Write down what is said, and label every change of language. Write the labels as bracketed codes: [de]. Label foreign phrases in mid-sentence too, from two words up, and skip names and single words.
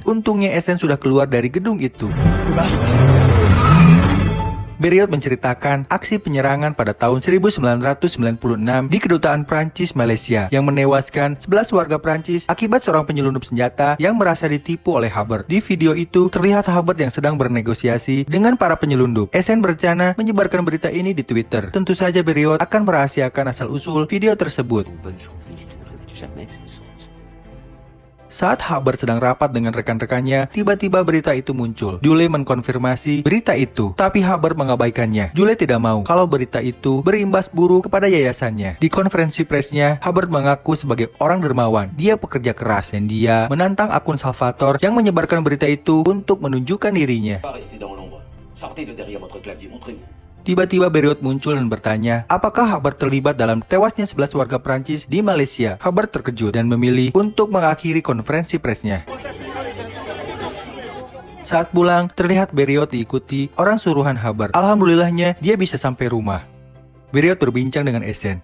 [id] Untungnya Esen sudah keluar dari gedung itu. Beriot menceritakan aksi penyerangan pada tahun 1996 di kedutaan Prancis Malaysia yang menewaskan 11 warga Prancis akibat seorang penyelundup senjata yang merasa ditipu oleh Hubbard. Di video itu terlihat Hubbard yang sedang bernegosiasi dengan para penyelundup. Esen berencana menyebarkan berita ini di Twitter. Tentu saja Beriot akan merahasiakan asal-usul video tersebut. [fr] Une bonne journaliste ne révèle jamais ses sources. [id] Saat Hubbard sedang rapat dengan rekan-rekannya, tiba-tiba berita itu muncul. Julie mengkonfirmasi berita itu, tapi Hubbard mengabaikannya. Julie tidak mau kalau berita itu berimbas buruk kepada yayasannya. Di konferensi persnya, Hubbard mengaku sebagai orang dermawan. Dia pekerja keras dan dia menantang akun Salvatore yang menyebarkan berita itu untuk menunjukkan dirinya. [fr] Pas rester dans l'ombre. Sortez de derrière votre clavier, montrez-vous. [id] Tiba-tiba Beriot muncul dan bertanya, apakah Hubbard terlibat dalam tewasnya 11 warga Prancis di Malaysia? Hubbard terkejut dan memilih untuk mengakhiri konferensi persnya. Saat pulang, terlihat Beriot diikuti orang suruhan Hubbard. Alhamdulillahnya, dia bisa sampai rumah. Beriot berbincang dengan Esen.